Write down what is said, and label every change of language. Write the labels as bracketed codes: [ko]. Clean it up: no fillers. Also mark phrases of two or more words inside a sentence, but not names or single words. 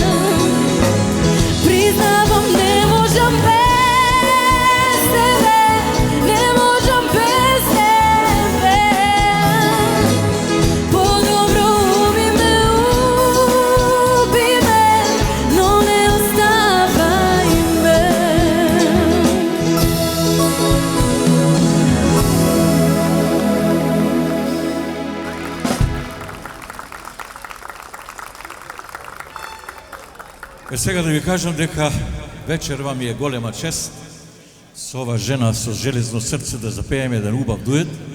[mk] Признавам, не можем без тебе, не можем без тебе. Подобро уби ме, но не оставај ме. Сега да ви кажам дека вечерва ми е голема чест со ова жена со железно срце да запееме еден убав дует.